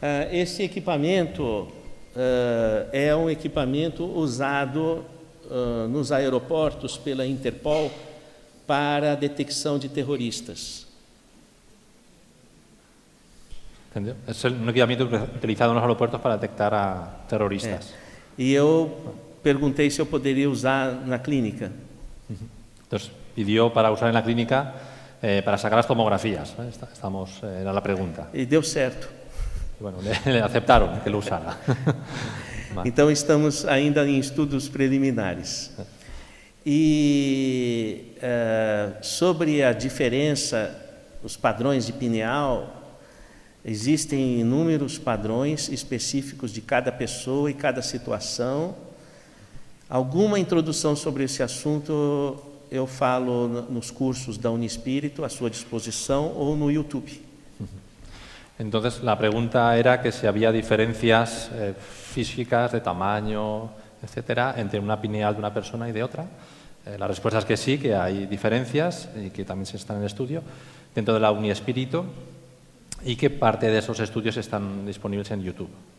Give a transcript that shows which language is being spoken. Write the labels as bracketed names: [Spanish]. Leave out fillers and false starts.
[Portuguese] Esse equipamento é um equipamento usado nos aeroportos pela Interpol para a detecção de terroristas. Entendeu? É um equipamento utilizado nos aeroportos para detectar a terroristas. E eu perguntei se eu poderia usar na clínica. [Spanish] Entonces, pidió para usar en la clínica para sacar las tomografías. Era la pregunta. [Portuguese] E deu certo. [Spanish] Y bueno, le aceptaron que lo usara. [Portuguese] Então, estamos ainda em estudos preliminares. E sobre a diferença, os padrões de pineal, existem inúmeros padrões específicos de cada pessoa e cada situação. Alguma introdução sobre esse assunto eu falo nos cursos da Unispírito, à sua disposição, ou no YouTube. [Spanish] Entonces, la pregunta era que si había diferencias físicas de tamaño, etcétera, entre una pineal de una persona y de otra. La respuesta es que sí, que hay diferencias y que también se están en estudio dentro de la Uniespírito y que parte de esos estudios están disponibles en YouTube.